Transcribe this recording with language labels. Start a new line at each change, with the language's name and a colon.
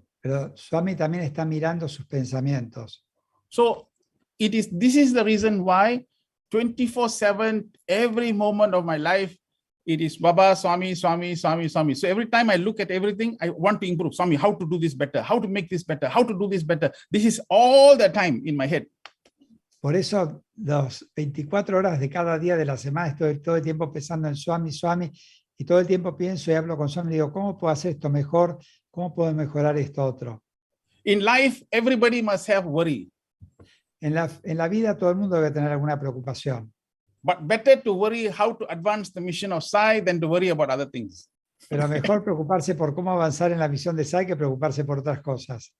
Spanish: Pero Swami también está mirando sus pensamientos.
English: So this is the reason why 24/7, every moment of my life, it is Baba, Swami, Swami, Swami, Swami. So every time I look at everything, I want to improve. Swami, how to do this better, how to make this better, how to do this better. This is all the time in my head.
Spanish: Por eso, las 24 horas de cada día de la semana estoy todo el tiempo pensando en Swami, Swami, y todo el tiempo pienso y hablo con Swami y digo, ¿cómo puedo hacer esto mejor? ¿Cómo puedo mejorar esto otro?
English: In life, everybody must have worry.
Spanish: En la vida todo el mundo debe tener alguna preocupación.
English: But better to worry how to advance the mission of Sai than to worry about other things.
Spanish: Pero mejor preocuparse por cómo avanzar en la misión de Sai que preocuparse por otras cosas.